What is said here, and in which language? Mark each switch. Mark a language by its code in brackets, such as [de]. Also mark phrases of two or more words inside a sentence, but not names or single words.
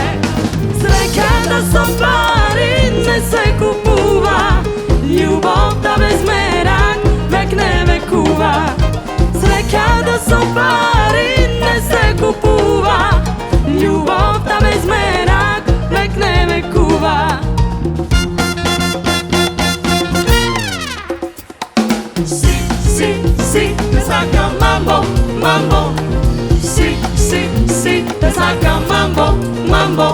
[mk] Среќата со пари не се купува, љубовта без мерак век не векува. Среќата со пари не се купува, љубовта без мерак век не векува. [es] Si, te saca mambo, mambo. Si, te saca mambo, mambo.